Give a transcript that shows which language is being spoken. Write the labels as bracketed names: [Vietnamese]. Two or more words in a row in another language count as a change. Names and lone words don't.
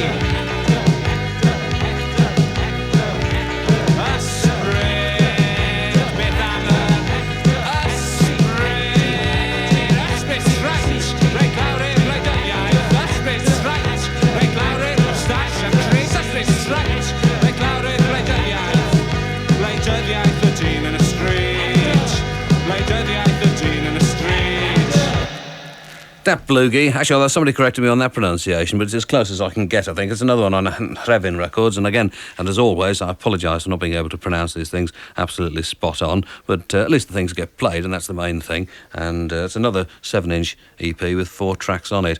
[Welsh] ysbryd beth am y ysbryd ysbryd sreit reit lawr i'r gwleidyddiaeth ysbryd sreit reit lawr i'r moustache a crys ysbryd sreit reit lawr i'r gwleidyddiaeth gwleidyddiaeth y dyn yn y stryd gwleidyddiaeth y dyn yn y stryd [English] Datblygu. Actually, although somebody corrected me on that pronunciation, but it's as close as I can get, I think. It's another one on Anhrefn Records, and again, and as always, I apologise for not being able to pronounce these things absolutely spot on, but at least the things get played, and that's the main thing. And it's another 7-inch EP with 4 tracks on it.